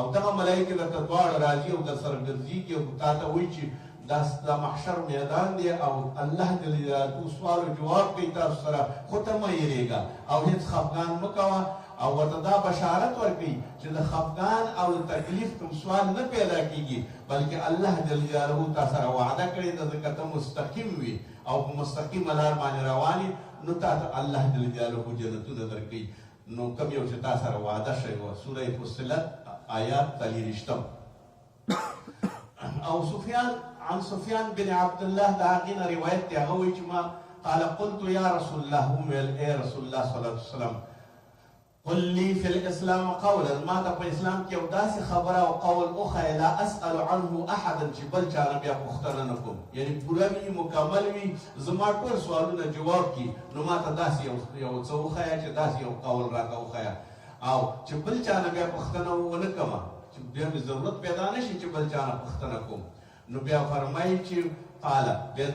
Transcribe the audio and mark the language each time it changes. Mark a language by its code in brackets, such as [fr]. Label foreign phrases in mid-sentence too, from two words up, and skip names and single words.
[ps] دغه ملایکې درته دواړه راځي او در سره ګرځېږي او تا ته وایي چې دا محشر میدان دی او الله [ar] جل جلاله [ps] سوال او جواب کوي تاسو سره، خو ته مه یېرېږه او هېڅ خفګان مه کوه او ورته دا بشارت ورکوي چې د خفګان او د تکلیف کوم سوال نه پیدا کېږي، بلکې الله [ar] جل جلاله [ps] تا سره وعده کړې ده، ځکه ته مستقیم وي او په مستقیمه لار باندې روان یې، نو تا ته الله [ar] جل جلاله [ps] جنتونه درکوي. نو کوم یو چې تا سره وعده شوې وه، سوره فصلت آیات 43. او سفیان [ar] عن سفيان بن عبد الله [ps] دا غينا روايت دی هغه چې ما [ar] قال قلت يا رسول الله [ps] اے رسول الله [ar] صلی الله علیه وسلم قل لي في الاسلام قولا [ps] ما ته په اسلام کې یو داسې خبره او قول اوخه [ar] لا اسال عنه احدا [ps] چې بل چا نه بیا پوښتنه نه کوم یعنی پوره وي مکمل وي زما ټول سوالونه جواب کی نو ما ته داسې یو څه وښیه چې داسې یو قول راته وښیه او چې بل چا نه بیا پوښتنه ونه کومه چې بیا مې ضرورت پیدا نه شي چې بل چا نه پوښتنه کوم نو بیا فرمایي چې قال بیا